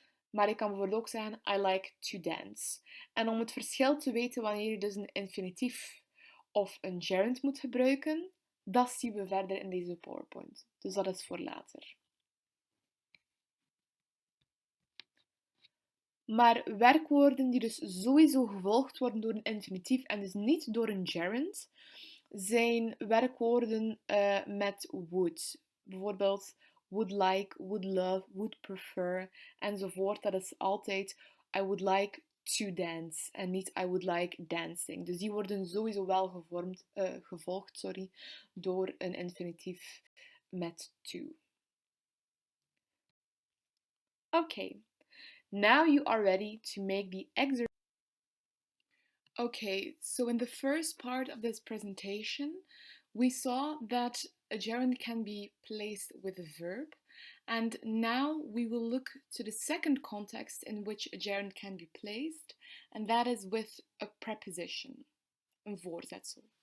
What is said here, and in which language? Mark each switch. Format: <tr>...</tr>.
<nl>Maar je kan bijvoorbeeld ook zeggen</nl> <en>I like to dance.</en> <nl>En om het verschil te weten wanneer je dus een infinitief of een gerund moet gebruiken, dat zien we verder in deze PowerPoint. Dus dat is voor later. Maar werkwoorden die dus sowieso gevolgd worden door een infinitief en dus niet door een gerund, zijn werkwoorden met would. Bijvoorbeeld would like, would love, would prefer enzovoort. Dat is altijd</nl> <en>I would like to dance</en> <nl>en niet</nl> <en>I would like dancing.</en> <nl>Dus die worden sowieso wel gevolgd door een infinitief met to.</nl> <en>Okay, now you are ready to make the exercise. Okay, so in the first part of this presentation, we saw that a gerund can be placed with a verb, and now we will look to the second context in which a gerund can be placed, and that is with a preposition,</en> <nl>een voorzetsel.</nl>